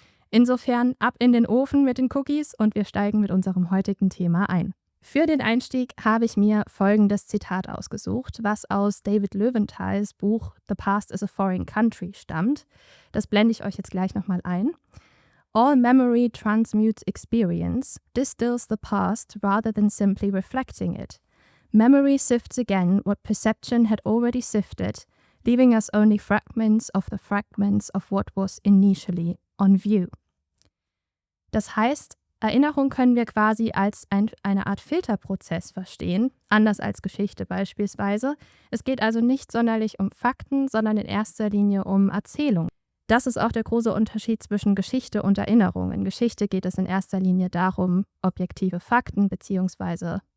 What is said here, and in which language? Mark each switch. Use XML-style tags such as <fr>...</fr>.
<de>Insofern ab in den Ofen mit den Cookies und wir steigen mit unserem heutigen Thema ein. Für den Einstieg habe ich mir folgendes Zitat ausgesucht, was aus David Löwenthals Buch The Past is a Foreign Country stammt. Das blende ich euch jetzt gleich nochmal ein.</de> <en>All memory transmutes experience, distills the past rather than simply reflecting it. Memory sifts again what perception had already sifted, leaving us only fragments of the fragments of what was initially on view.</en> <de>Das heißt, Erinnerung können wir quasi als eine Art Filterprozess verstehen, anders als Geschichte beispielsweise. Es geht also nicht sonderlich um Fakten, sondern in erster Linie um Erzählung. Das ist auch der große Unterschied zwischen Geschichte und Erinnerung. In Geschichte geht es in erster Linie darum, objektive Fakten bzw.</de>